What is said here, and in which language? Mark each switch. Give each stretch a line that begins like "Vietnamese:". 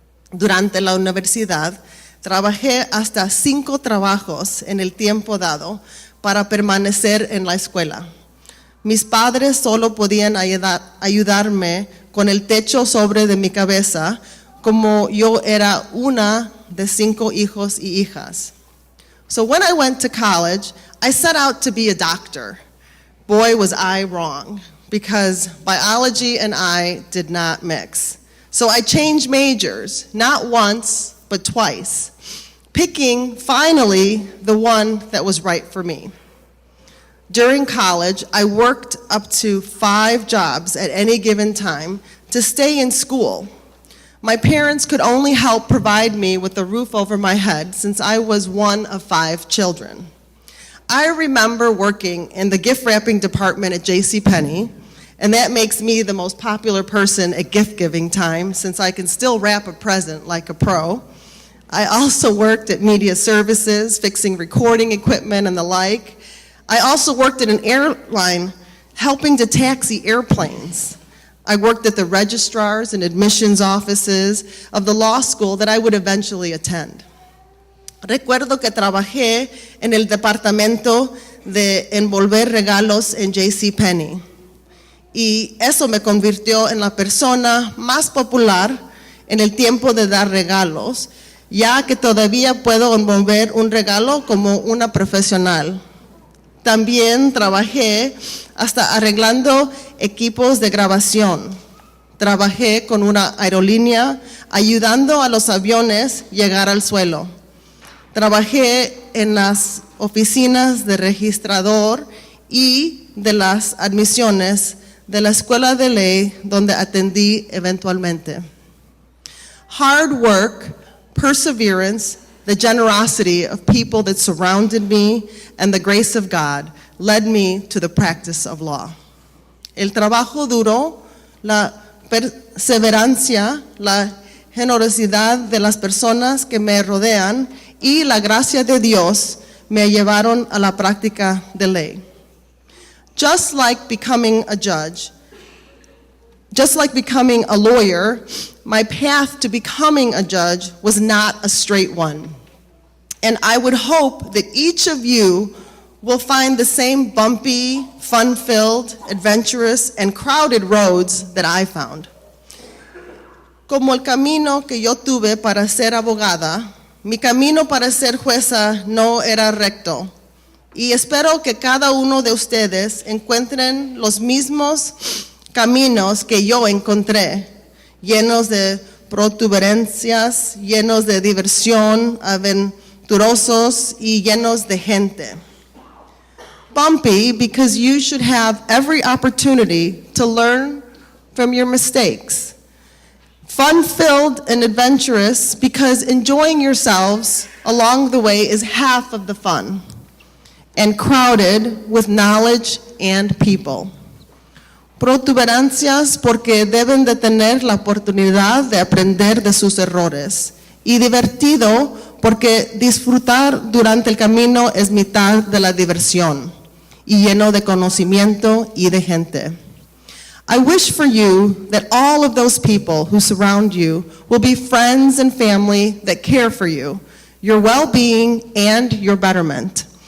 Spanish: Durante la universidad, trabajé hasta 5 trabajos en el tiempo dado para permanecer en la escuela. Mis padres solo podían ayudarme con el techo sobre de mi cabeza, como yo era una de 5 hijos y hijas.
English: So when I went to college, I set out to be a doctor. Boy, was I wrong, because biology and I did not mix. So I changed majors, not once, but twice, picking, finally, the one that was right for me. During college, I worked up to 5 jobs at any given time to stay in school. My parents could only help provide me with a roof over my head since I was one of 5 children. I remember working in the gift wrapping department at JCPenney, and that makes me the most popular person at gift giving time since I can still wrap a present like a pro. I also worked at media services, fixing recording equipment and the like. I also worked at an airline helping to taxi airplanes. I worked at the registrars and admissions offices of the law school that I would eventually attend.
Spanish: Recuerdo que trabajé en el departamento de envolver regalos en JCPenney. y eso me convirtió en la persona más popular en el tiempo de dar regalos, ya que todavía puedo envolver un regalo como una profesional. También trabajé hasta arreglando equipos de grabación. Trabajé con una aerolínea ayudando a los aviones a llegar al suelo. Trabajé en las oficinas de registrador y de las admisiones de la escuela de ley donde atendí eventualmente.
English: Hard work, perseverance, the generosity of people that surrounded me, and the grace of God led me to the practice of law.
Spanish: El trabajo duro, la perseverancia, la generosidad de las personas que me rodean y la gracia de Dios me llevaron a la práctica de ley.
English: Just like becoming a judge, just like becoming a lawyer, my path to becoming a judge was not a straight one. And I would hope that each of you will find the same bumpy, fun-filled, adventurous, and crowded roads that I found.
Spanish: Como el camino que yo tuve para ser abogada, mi camino para ser jueza no era recto. Y espero que cada uno de ustedes encuentren los mismos caminos que yo encontré, llenos de protuberancias, llenos de diversión, aventurosos y llenos de gente.
English: Bumpy because you should have every opportunity to learn from your mistakes. Fun-filled and adventurous because enjoying yourselves along the way is half of the fun. And crowded with knowledge and people.
Spanish: Protuberancias porque deben de tener la oportunidad de aprender de sus errores. Y divertido porque disfrutar durante el camino es mitad de la diversión. Y lleno de conocimiento y de gente.
English: I wish for you that all of those people who surround you will be friends and family that care for you, your well-being and your betterment.